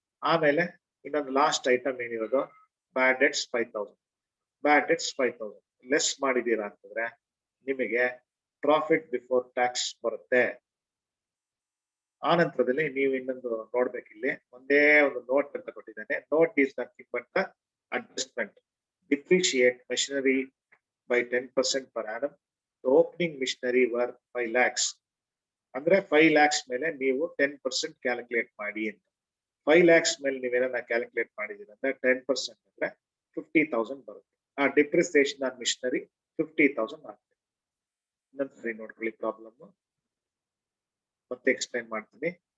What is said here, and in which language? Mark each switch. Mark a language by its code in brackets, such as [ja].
[kn] ಆಮೇಲೆ ಇನ್ನೊಂದು last item ಏನಿರೋದು, ಬ್ಯಾಡ್ debts 5,000. ಬ್ಯಾಡ್ debts 5,000 less ಮಾಡಿದೀರಾ ಅಂತಂದ್ರೆ ನಿಮಗೆ ಪ್ರಾಫಿಟ್ ಬಿಫೋರ್ ಟ್ಯಾಕ್ಸ್ ಬರುತ್ತೆ. ಆನಂತರದಲ್ಲಿ ನೀವು ಇನ್ನೊಂದು ನೋಡ್ಬೇಕಿಲ್ಲಿ, ಒಂದೇ ಒಂದು ನೋಟ್ ಅಂತ ಕೊಟ್ಟಿದ್ದೇನೆ. [en] Note is nothing but the adjustment. Depreciate machinery by 10% per annum. The opening machinery were 5 lakhs. [kn] ಅಂದ್ರೆ 5 lakhs ಮೇಲೆ ನೀವು 10% ಕ್ಯಾಲ್ಕುಲೇಟ್ ಮಾಡಿ ಅಂತ. 5 lakhs ಮೇಲೆ ನೀವೇನ ಕ್ಯಾಲ್ಕುಲೇಟ್ ಮಾಡಿದೀರ ಅಂದ್ರೆ 10% ಅಂದ್ರೆ 50,000 ಬರುತ್ತೆ. ಆ ಡಿಪ್ರಿಸಿಯೇಷನ್ ಆನ್ ಮಿಷನರಿ 50,000 ಆಗುತ್ತೆ. ಇನ್ನೊಂದ್ಸರಿ ನೋಡ್ಕೊಳ್ಳಿ ಪ್ರಾಬ್ಲಮ್, ಮತ್ತೆ ಎಕ್ಸ್ಪ್ಲೈನ್ ಮಾಡ್ತೀನಿ.